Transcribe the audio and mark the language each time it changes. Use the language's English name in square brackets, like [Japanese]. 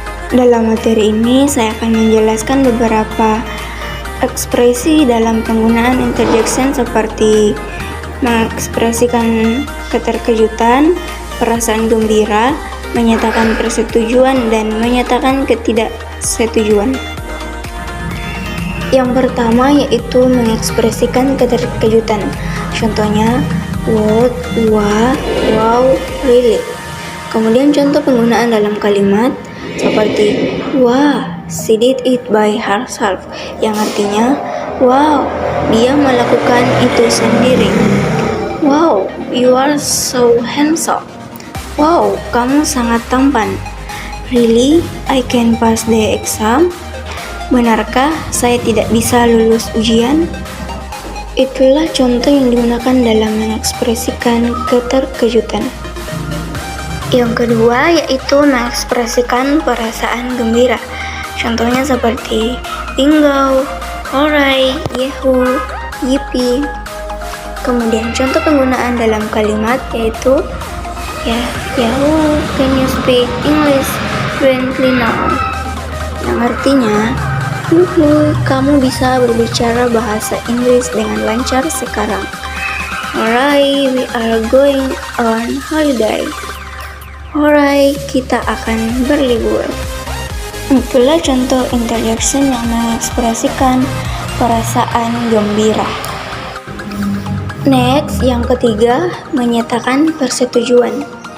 [Indonesian] Dalam materi ini saya akan menjelaskan beberapa ekspresi dalam penggunaan interjection seperti mengekspresikan keterkejutan, perasaan gembira, menyatakan persetujuan, dan menyatakan ketidaksetujuan. Yang pertama yaitu mengekspresikan keterkejutan. Contohnya, what, wah, wow, really. Kemudian contoh penggunaan dalam kalimat seperti wah, [English] she did it by herself, [Indonesian] yang artinya wow, dia melakukan itu sendiri. [English] Wow, you are so handsome. Wow, [Indonesian] kamu sangat tampan. [English] Really, I can pass the exam. [Indonesian] Benarkah saya tidak bisa lulus ujian? Itulah contoh yang digunakan dalam mengekspresikan keterkejutan. Yang kedua yaitu mengekspresikan perasaan gembira. Contohnya seperti bingo, hooray, yahoo, yippee. Kemudian contoh penggunaan dalam kalimat yaitu [English] yahoo, can you speak English fluently now? [Indonesian] Yang artinya kamu bisa berbicara bahasa Inggris dengan lancar sekarang. [English] Alright, we are going on holiday. [Indonesian] Alright, kita akan berlibur. Itulah contoh interjection yang mengekspresikan perasaan gembira. Next, yang ketiga, menyatakan persetujuan.